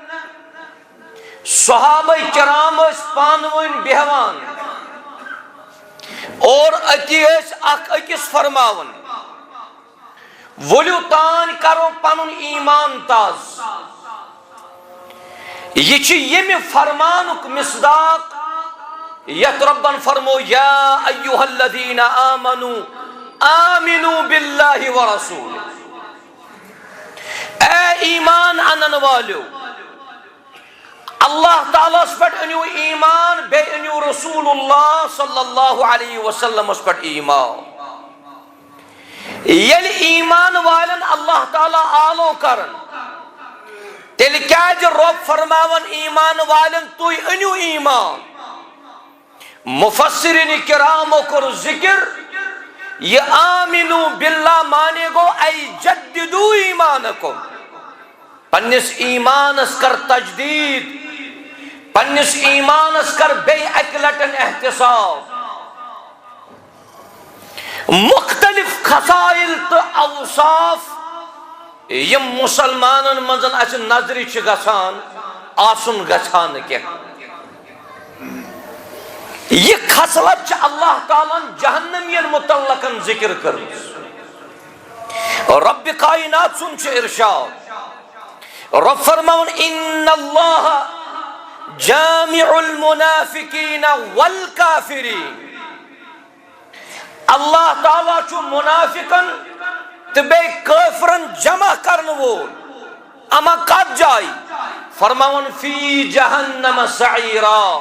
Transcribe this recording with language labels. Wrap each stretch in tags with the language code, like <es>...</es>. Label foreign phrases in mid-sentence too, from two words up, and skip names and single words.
<ks>صحابہ کرام ٲسۍ پانہٕ ؤنۍ بیہوان اور أتی ٲسۍ اکھ أکِس فرماوان ؤلِو تانۍ کرو پنُن ایمان تازٕ، یہ چھِ ییٚمہِ فرمانُک مصداق یتھ ربن فرمو</ks> <ar>یا ایہا الذین آمنوا آمنوا باللہ ورسولہ،</ar> <ks>اے ایمان انن والیو اللہ تعالیٰ اس پٮ۪ٹھ أنِو ایمان، بیٚیہِ أنِو رسول اللہ</ks> <ar>صلی اللہ علیہ وسلم</ar> <ks>اس پٮ۪ٹھ ایمان۔ ییٚلہِ ایمان والٮ۪ن اللہ تعالیٰ آلو کرن تیٚلہِ کیٛازِ رۄب فرماون ایمان والٮ۪ن تُہۍ أنِو ایمان؟ مفسرین کرامو کوٚر ذکر یہ</ks> <ar>آمنو باللہ</ar> <ks>مانے گو</ks> <ar>ای جددو ایمانکم،</ar> <ks>پننس ایمانس کر تجدید، پننس ایمانس کر بے اکہِ لٹن احتساب۔ مختلف خصائل تو اوصاف یم مسلمانن منزن اسہِ نظرِ چھِ گژھان آسُن گژھان کینٛہہ، یہ خصلت چھِ اللہ تعالیٰ جہنمین متعلقن ذکر کرمز رب کائنات سن چھ ارشاد رب فرماون</ks> <ar>ان اللہ جامع المنافقین والکافرین</ar> <ks>اللہ تعالیٰ چھو منافقن تبے کافرن جمع کرن وول اما کت جائی فرماون</ks> <ar>فی جہنم سعیرا</ar>